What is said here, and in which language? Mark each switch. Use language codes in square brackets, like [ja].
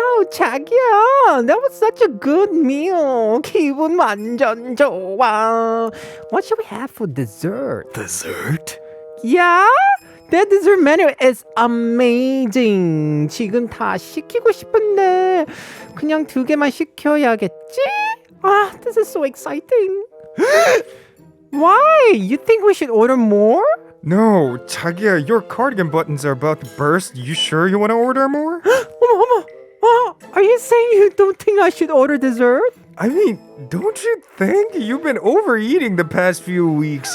[en] 자기야, that was such a good meal. [ko] 기분 완전 좋아. [en] What should we have for dessert? Dessert? Yeah, that dessert menu is amazing. [ko] 지금 다 시키고 싶은데 그냥 2개만 시켜야겠지? [en] Ah, this is so exciting. Why? You think we should order more? No, 자기야, your cardigan buttons are about to burst. You sure you want to order more? [ko] 어머. [en] Are you saying you don't think I should order dessert? I mean, don't you think you've been overeating the past few weeks?